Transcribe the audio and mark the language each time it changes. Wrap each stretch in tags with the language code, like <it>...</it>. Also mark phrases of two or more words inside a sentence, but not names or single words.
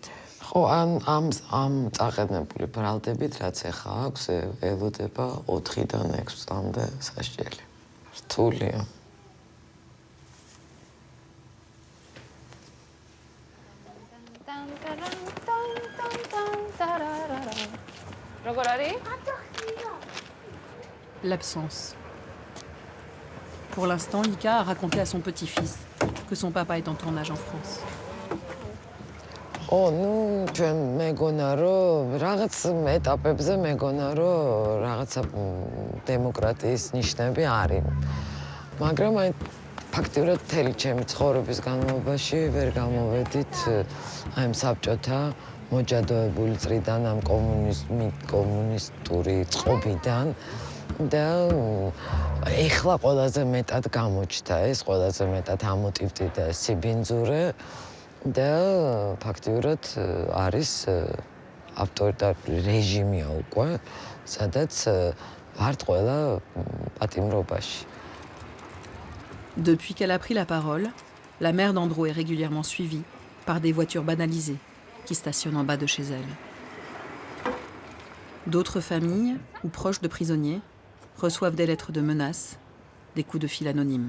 <ka>ხო, ამ წაყენებული ბრალდებით, რაც ახლა აქვს, ელოდება 4-დან 6 წლამდე სასჯელი. რთულია. როგორ არის?</ka> <fr>L'absence. Pour l'instant, Lika a raconté à son petit-fils que son papa est en tournage en France.</fr> <ka>ჩვენ მეგონა რომ რაღაც ეტაპებზე მეგონა რომ რაღაცა დემოკრატიის ნიშნები არის. მაგრამ აი ფაქტიურად მთელი ჩემი ცხოვრების განმავლობაში ვერ გამოვედით აი ამ საბჭოთა მოჯადოებული წრიდან, ამ კომუნისტური წყობიდან და ეხლა ყველაზე მეტად გამოჩნდა ეს, ყველაზე მეტად ამოტივტიდა სიბინძურე და ფაქტიურად არის ავტორიტარული რეჟიმია უკვე, სადაც ვართ ყველა პატიმრობაში.</ka> <fr>Depuis qu'elle a pris la parole, la mère d'Andro est régulièrement suivie par des voitures banalisées qui stationnent en bas de chez elle. D'autres familles ou proches de prisonniers reçoivent des lettres de menaces, des coups de fil anonymes.</fr>